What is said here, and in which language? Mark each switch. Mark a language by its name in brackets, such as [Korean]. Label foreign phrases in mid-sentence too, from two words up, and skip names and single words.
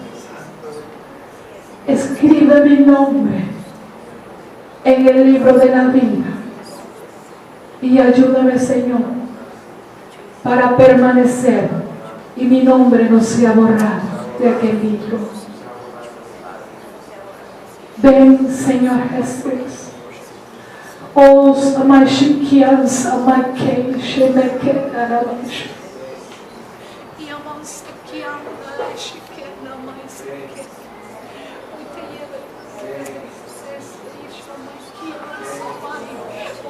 [Spanish] Escribe mi nombre en el libro de la vida y ayúdame, Señor, para permanecer y mi nombre no sea borrado de aquel libro. Ven, Señor Jesús. Oh, Samashikian, Samakei, Shemeke, Arabash. Yamaskian, Shiken, Namasike. We te lleve, Shamakian, Samai.